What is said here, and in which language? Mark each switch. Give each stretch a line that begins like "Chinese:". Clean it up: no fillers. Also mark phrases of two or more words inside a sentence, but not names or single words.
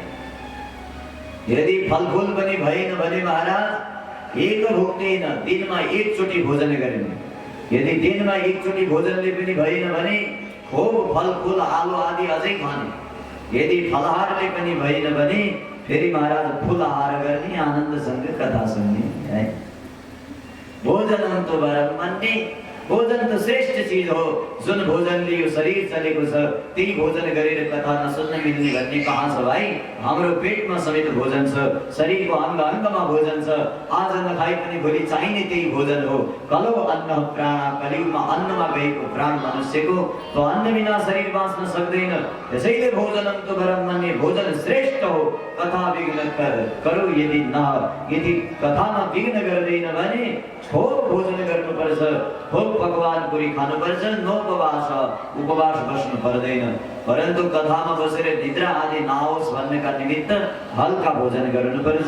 Nepali: यदि फलफुल पनि भएन भने महाराज एक भुक्दैन, दिनमा एकचोटि भोजन गर्ने। यदि दिनमा एकचोटि भोजनले पनि भएन भने खूब फलफुल, आलु आदि अझै खाने। यदि फलाहारले पनि भएन भने फेरि महाराज फुलाहार गर्ने, आनन्दसँग कथा सुन्ने है।
Sanskrit: भोजन तो वरम मन्ने,
Nepali: भोजन त श्रेष्ठ चीज हो। जुन भोजनले यो शरीर चलेको छ त्यही भोजन गरेर कथा नसुन्न मिल्ने भन्ने कहाँ छ भाइ? हाम्रो पेटमा समेत भोजन छ, शरीरको अंग अंगमा भोजन छ। आज नखाइ पनि भोलि चाहिने त्यही भोजन हो।
Sanskrit: कलो अन्न प्राण,
Nepali: कलियुगमा अन्नमा गएको प्राण मनुष्यको, तो अन्न बिना शरीर बाँच्न सक्दैन। त्यसैले
Sanskrit: भोजनम तो वरम मन्ने,
Nepali: भोजन श्रेष्ठ हो।
Sanskrit: कथा विघ्न करो यदि न,
Nepali: यदि कथामा विघ्न गर्दैन भने खूब भोजन गर्नुपर्छ, खूब पकवान पुरी खानुपर्छ, नोपवास, उपवास बस्नु पर्दैन। परन्तु कथामा बसेर निद्रा आदि नआओस् भन्नका निमित्त हल्का भोजन गर्नुपर्छ।